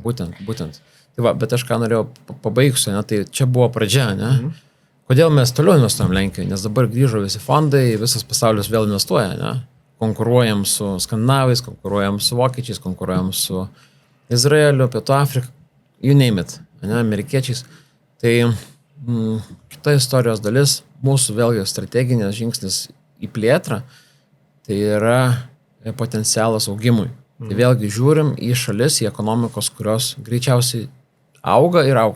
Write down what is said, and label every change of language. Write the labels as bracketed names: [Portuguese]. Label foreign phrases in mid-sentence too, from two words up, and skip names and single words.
[Lithuanian] Būtent. Tai va, bet aš ką norėjau pabaigsiu, ne? Tai čia buvo pradžia. Ne? Kodėl mes toliau investuojam Lenkijoje? Nes dabar grįžo visi fondai, visas pasaulis vėl investuoja. Ne? Konkuruojam su skandinavais, konkuruojam su vokiečiais, konkuruojam su Izraeliu, Pietų Afrika. [English] You name it, [Lithuanian] ne, amerikiečiais. Tai kita istorijos dalis, mūsų vėlgi strateginės žingsnis į plėtrą, tai yra potencialas augimui. Tai vėlgi žiūrim į šalis, į ekonomikos, kurios greičiausiai auga ir augs.